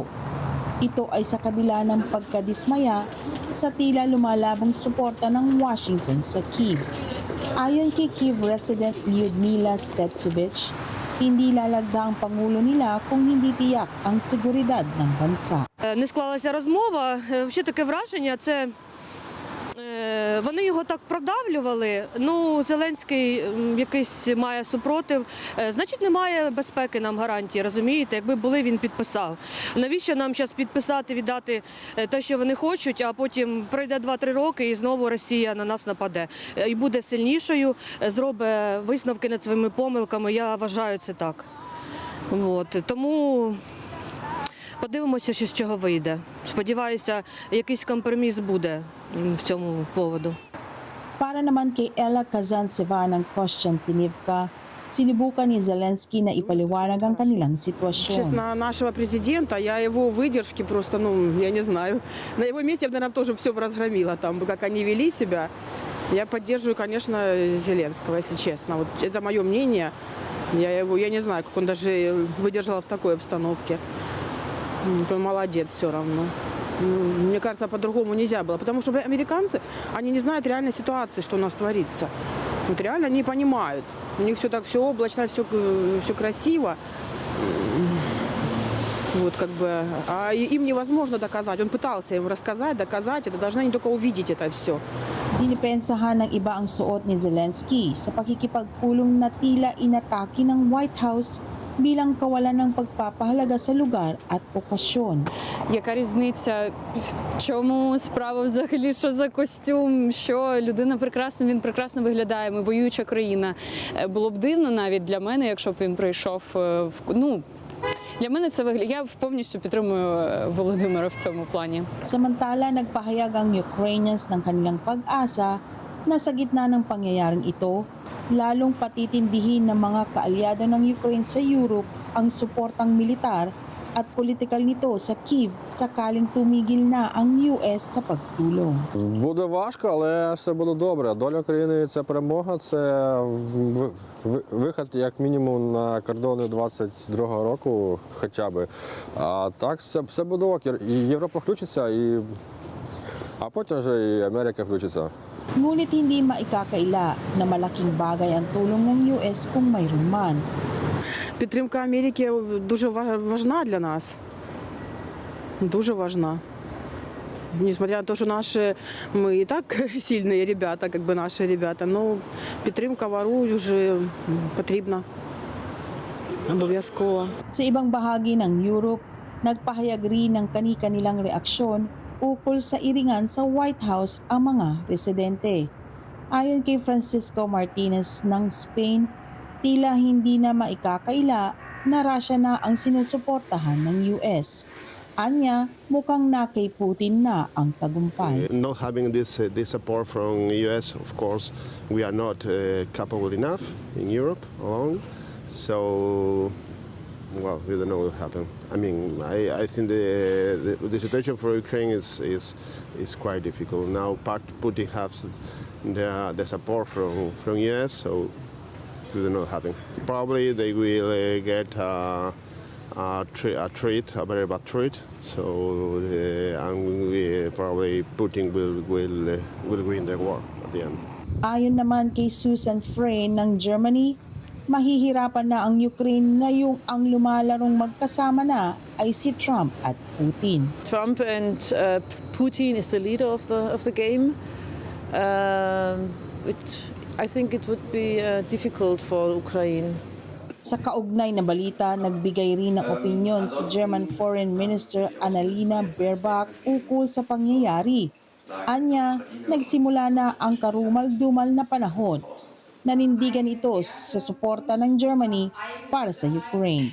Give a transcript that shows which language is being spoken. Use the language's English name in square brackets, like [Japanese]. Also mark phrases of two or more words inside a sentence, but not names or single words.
[Filipino] Ito ay sa kabila ng pagkadismaya sa tila lumalabong suporta ng Washington sa Kyiv. Ayon kay [English] Kyiv resident [Filipino] Lyudmila Stetsovich, hindi lalagda ang Pangulo nila kung hindi tiyak ang seguridad ng bansa. [Ukrainian] Не склалася розмова. Ще таке враження, це вони його так продавлювали. Ну, Зеленський якийсь має супротив. Значить, немає безпеки нам гарантії, розумієте? Якби були, він підписав. Навіщо нам зараз підписати, віддати те, що вони хочуть, а потім пройде 2-3 роки і знову Росія на нас нападе. І буде сильнішою, зробить висновки над своїми помилками. Я вважаю це так. От. Тому подивимося, що з чого вийде. Сподіваюся, якийсь компроміс буде в цьому поводу. Para naman kay Ella Kazantseva ng Kostiantynivka, sinubukan ni Zelensky na ipaliwanag ang kanilang sitwasyon. [Russian] Честно, нашего президента, я его выдержки просто, я не знаю. На его месте я бы, наверное, тоже все бы разгромила, там, как они вели себя. Я поддерживаю, конечно, Зеленского, если честно. Вот это мое мнение. Я не знаю, как он даже выдержал в такой обстановке. Он молодец все равно. Мне кажется, по-другому нельзя было. Потому что американцы, они не знают реальной ситуации, что у нас творится. Вот реально они не понимают. У них все так, все облачно, все красиво. Вот как бы, а им невозможно доказать. Он пытался им рассказать, доказать. Это должны они только увидеть это все. [Filipino] Dinipensahan ng iba ang suot ni Zelensky sa pakikipagpulong na tila inatake ng White House bilang kawalan ng pagpapahalaga sa lugar at okasyon. [Ukrainian] Яка різниця, в чому справа взагалі, що за костюм, що людина прекрасна, він прекрасно виглядає, ми воююча країна. Було б дивно навіть для мене, якщо б він прийшов, для мене це виглядає, я повністю підтримую Володимира в цьому плані. [Filipino] Samantala, nagpahayag ang Ukrainians ng kanilang pag-asa na sa gitna ng pangyayaring ito, lalong patitindihin ng mga kaalyado ng Ukraine sa Europe ang suportang militar at politikal nito sa Kyiv sakaling tumigil na ang US sa pagtulong. [Ukrainian] Буде важко, але все буде добре. Доля країни – це перемога, це вихід як мінімум на кордони 22-го року хоча б. А так все буде ок. І Європа включиться, а потім вже і Америка включиться. [Filipino] Ngunit hindi maikakaila na malaking bagay ang tulong ng US kung mayroon man. [Ukrainian] Підтримка Америки дуже важна для нас. Дуже важна. [Russian] Несмотря на то, что мы и так сильные ребята, как бы наши ребята, но [Ukrainian] підтримка вору вже потрібна. Обов'язково. [Filipino] Sa ibang bahagi ng Europe, nagpahayag rin ng kani-kanilang reaksyon ukol sa iringan sa White House ang mga residente. Ayon kay Francisco Martinez ng Spain, tila hindi na maikakaila na Russia na ang sinusuportahan ng US. Anya, mukhang na kay Putin na ang tagumpay. [English] Not having this support from US, of course, we are not capable enough in Europe alone. So, well, we don't know what will happen. I mean, I think the situation for Ukraine is quite difficult now. Putin has the support from US, so we don't know what will happen. Probably they will get a very bad treat. So, and probably Putin will win the war at the end. [Filipino] Ayon naman kay Susan Frey ng Germany, mahihirapan na ang Ukraine ngayong ang lumalarong magkasama na ay si Trump at Putin. [English] Trump and Putin is the leader of the game. I think it would be difficult for Ukraine. [Filipino] Sa kaugnay na balita, nagbigay rin ng opinyon si [English] German Foreign Minister [Filipino] Annalena Baerbock ukol sa pangyayari. Anya, nagsimula na ang karumal-dumal na panahon. Nanindigan ito sa suporta ng Germany para sa Ukraine.